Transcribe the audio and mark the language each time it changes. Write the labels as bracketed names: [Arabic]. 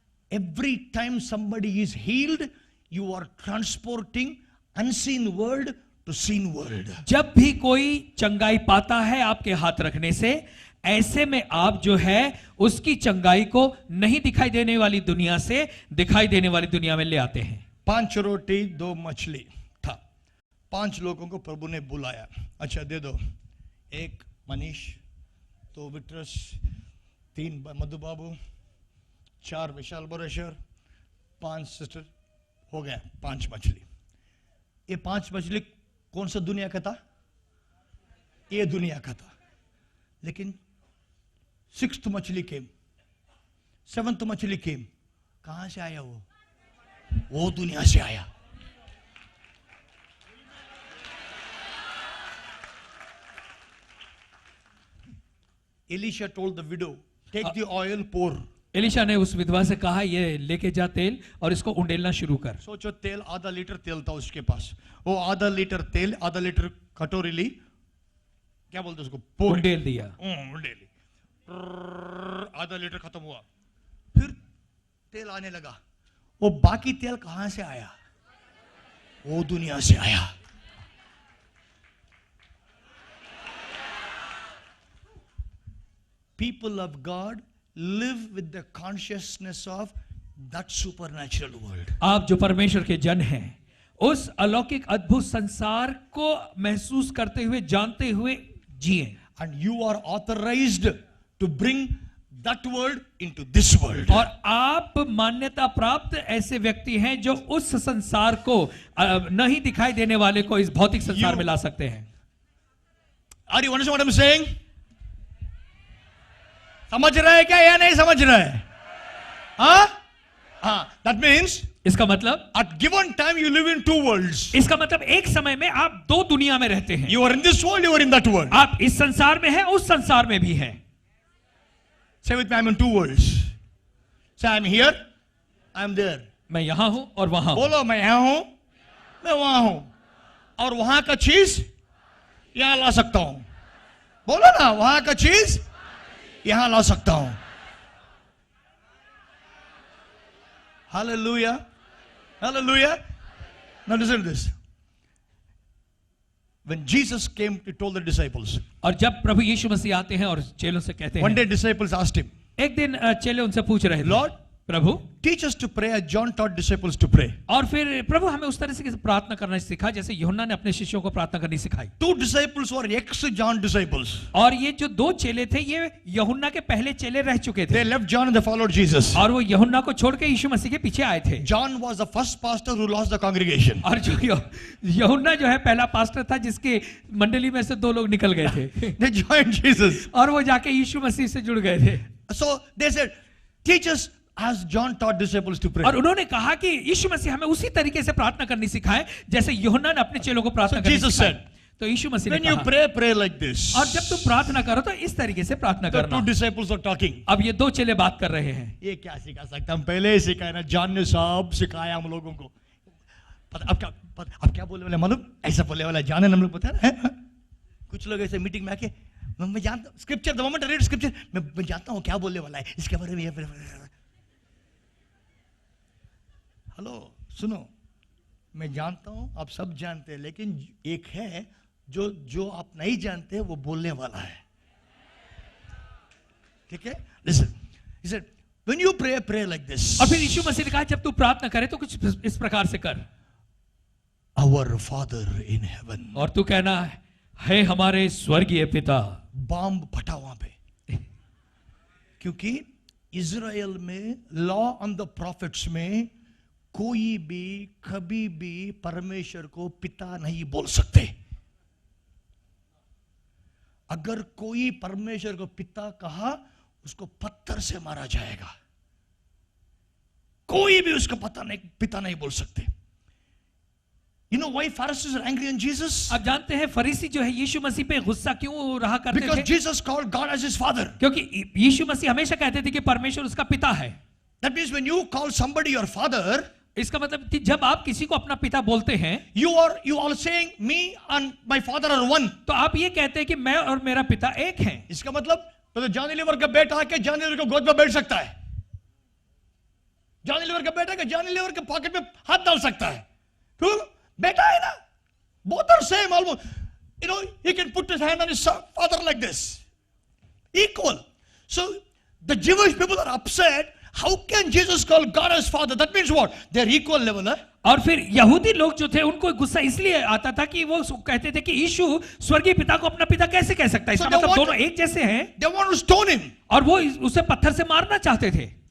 [English] every time somebody is healed, you are transporting unseen world to seen world. [Hindi] जब भी कोई चंगाई पाता है आपके हाथ रखने से, ऐसे में आप जो है उसकी चंगाई को नहीं दिखाई देने वाली दुनिया से दिखाई देने वाली दुनिया में ले आते हैं. 5 रोटी 2 मछली था. 5 लोगों को प्रभु ने बुलाया. अच्छा दे दो. 1 मनीष, 2 विट्रस, 3 मधु बाबू, 4 विशाल बोरेश्वर, 5 सिस्टर. हो गया 5 मछली. ये 5 मछली कौन सा दुनिया का था? ये दुनिया का था. लेकिन 6th मछली केम, 7th मछली केम. कहां से आया वो दुनिया से आया. [English] Elisha told the widow, take the oil, pour. [Hindi] Elisha ने उस विधवा से कहा, ये लेके जा तेल और इसको उंडेलना शुरू कर. सोचो तेल, आधा लीटर तेल था उसके पास. वो आधा लीटर तेल, आधा लीटर कटोरी ली, क्या बोलते उसको, उंडेल दिया. उंडेल ली. आधा लीटर खत्म हुआ. फिर तेल आने लगा. वो बाकी तेल कहां से आया? वो दुनिया से आया. [English] People of God live with the consciousness of that supernatural world. [Hindi] आप जो परमेश्वर के जन हैं, उस अलौकिक अद्भुत संसार को महसूस करते हुए, जानते हुए जिए. [English] And you are authorized to bring that world into this world. [Hindi] और आप मान्यता प्राप्त ऐसे व्यक्ति हैं जो उस संसार को नहीं दिखाई देने वाले को इस भौतिक संसार में ला सकते हैं. [English] Are you understand what I'm saying? [Hindi] समझ रहे हैं क्या या नहीं समझ रहे हैं? [English] हाँ, that means [Hindi] इसका मतलब [English] at given time you live in 2 worlds. [Hindi] इसका मतलब एक समय में आप 2 दुनिया में रहते हैं. [English] You are in this world, you are in that world. [Hindi] आप इस संसार में हैं, उस संसार में भी हैं. [English] Say with me, I'm in 2 worlds. Say I'm here, I'm there. [Hindi] मैं यहां हूं और वहां हूं. बोलो मैं यहां हूं, मैं वहां हूं, और वहां का चीज यहां ला सकता हूं. बोलो ना, वहां का चीज यहां ला सकता हूं. [English] Hallelujah. Hallelujah. Now listen to this. When Jesus came, he told the disciples. [Hindi] और जब प्रभु यीशु मसीह आते हैं और चेलों से कहते [English] One day disciples asked him, [Hindi] एक दिन चेले उनसे पूछ रहे थे, [English] Lord, [Hindi] Prabhu, [English] teach us to pray as John taught disciples to pray. [Hindi] और फिर प्रभु हमें उस तरह से प्रार्थना करना सिखा जैसे यूहन्ना ने अपने शिष्यों को प्रार्थना करनी सिखाई. [English] 2 disciples were ex-John disciples. [Hindi] और ये जो 2 चेले थे, ये यूहन्ना के पहले चेले रह चुके [English] They [Hindi] थे. [English] left John and they followed Jesus. [Hindi] और वो यूहन्ना को छोड़ के यीशु मसीह के पीछे आए थे. [English] John was the first pastor who lost the congregation. [Hindi] और जो यूहन्ना जो है पहला पास्टर था जिसके मंडली में से 2 लोग निकल गए थे. [English] They joined Jesus. [Hindi] और वो जाके यीशु मसीह से जुड़ गए थे. [English] So they said, teach us as John taught disciples to pray. [Hindi] और उन्होंने कहा कि यीशु मसीह हमें उसी तरीके से प्रार्थना करनी सिखाए जैसे यूहन्ना ने अपने चेलों को प्रार्थना करनी [English] Jesus [Hindi] सिखाई. [English] said, [Hindi] तो यीशु मसीह ने [English] when you [Hindi] कहा, [English] pray, pray like this. [Hindi] और जब तुम प्रार्थना करो तो इस तरीके से प्रार्थना [English] The [Hindi] करना. [English] 2 disciples are talking. [Hindi] अब ये 2 चेले बात कर रहे हैं. ये क्या सिखा सकते हम पहले ही सिखाए ना. जॉन ने सब सिखाया हम लोगों को. अब क्या बोलने वाला मालूम? ऐसा बोलने वाला जॉन ने हम लोग बताया ना. कुछ लोग ऐसे मीटिंग में आके, मैं जानता हूँ scripture, [English] the moment I read scripture, [Hindi] मैं जानता हूँ क्या बोलने वाला है इसके बारे में. हेलो सुनो, मैं जानता हूं, आप सब जानते हैं, लेकिन एक है जो आप नहीं जानते वो बोलने वाला है. ठीक है? [English] Listen. He said, when you pray, pray like this. [Hindi] और फिर यीशु मसीह ने कहा जब तू प्रार्थना करे तो कुछ इस प्रकार से कर. [English] Our Father in heaven. [Hindi] और तू कहना है हमारे स्वर्गीय पिता. बॉम्ब फटा वहां पे. क्योंकि इजराइल में [English] law on the prophets [Hindi] में कोई भी कभी भी परमेश्वर को पिता नहीं बोल सकते. अगर कोई परमेश्वर को पिता कहा, उसको पत्थर से मारा जाएगा. कोई भी उसको पिता नहीं बोल सकते. [English] You know why Pharisees are angry on Jesus? [Hindi] आप जानते हैं फरीसी जो है यीशु मसीह पे गुस्सा क्यों रहा करते [English] Because [Hindi] थे? [English] Jesus called God as his father. [Hindi] क्योंकि यीशु मसीह हमेशा कहते थे कि परमेश्वर उसका पिता है. [English] That means when you call somebody your father, [Hindi] इसका मतलब कि जब आप किसी को अपना पिता बोलते हैं, [English] you are saying me and my father are one. [Hindi] तो आप ये कहते हैं कि मैं और मेरा पिता एक हैं. इसका मतलब तो जॉनी लीवर का बेटा आके जॉनी लीवर को गोद में बैठ सकता है. जॉनी लीवर का बेटा का जॉनी लीवर के पॉकेट में हाथ डाल सकता है, क्यों? बेटा है ना, [English] both are same almost. You know, he can put his hand on his father like this. Equal. So the Jewish people are upset. How can Jesus call God as Father? That means what? They are equal level, huh? [Hindi] और फिर यहूदी लोग जो थे उनको गुस्सा इसलिए आता था कि वो कहते थे कि यीशु स्वर्गीय पिता को अपना पिता कैसे कह सकता है, इसका मतलब दोनों एक जैसे हैं। [English] They want to stone him. [Hindi] और वो उसे पत्थर से मारना चाहते थे।